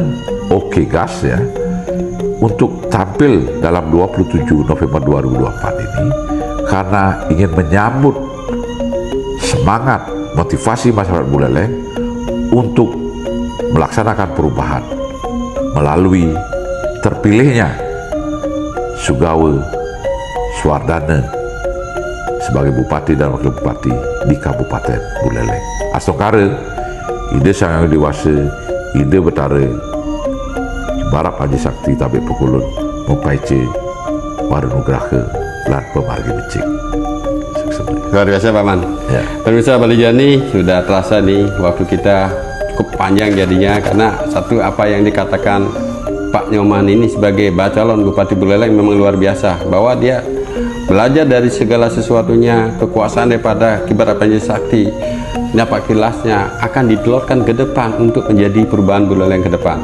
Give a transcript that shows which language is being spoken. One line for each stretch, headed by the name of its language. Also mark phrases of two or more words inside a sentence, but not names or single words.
Indonesian: Okegas ya, untuk tampil dalam 27 November 2024 ini karena ingin menyambut semangat motivasi masyarakat Buleleng untuk melaksanakan perubahan melalui terpilihnya Sugawe Swardana sebagai bupati dan wakil bupati di Kabupaten Buleleng.
Balinese: Astongkare, ide sangat dewasa, ide betara Kibarat Panji Sakti Tabik Pekulun Mempaice Warunugraha lan pemargi becik.
Indonesian: Luar biasa Pak Man. Pemirsa Balejani, sudah terasa nih waktu kita cukup panjang jadinya karena satu apa yang dikatakan Pak Nyoman ini sebagai bacalon Bupati Buleleng memang luar biasa, bahwa dia belajar dari segala sesuatunya, kekuasaan daripada Kibarat Panji Sakti, Napak Tilasnya akan ditelurkan ke depan untuk menjadi perubahan Buleleng ke depan.